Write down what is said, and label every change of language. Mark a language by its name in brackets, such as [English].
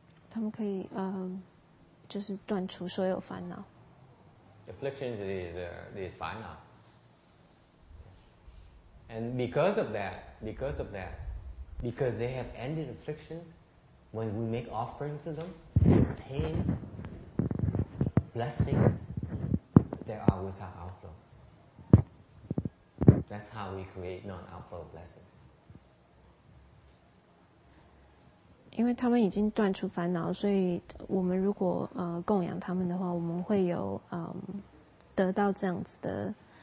[Chinese] 他们可以就是断除所有烦恼。 [English] Afflictions is 烦恼. And because of that, because they have ended afflictions. When we make offering to them, we obtain blessings that are without outflows. That's how we create non-outflow blessings. [Chinese] 因为他们已经断除烦恼，所以我们如果供养他们的话，我们会有得到这样子的。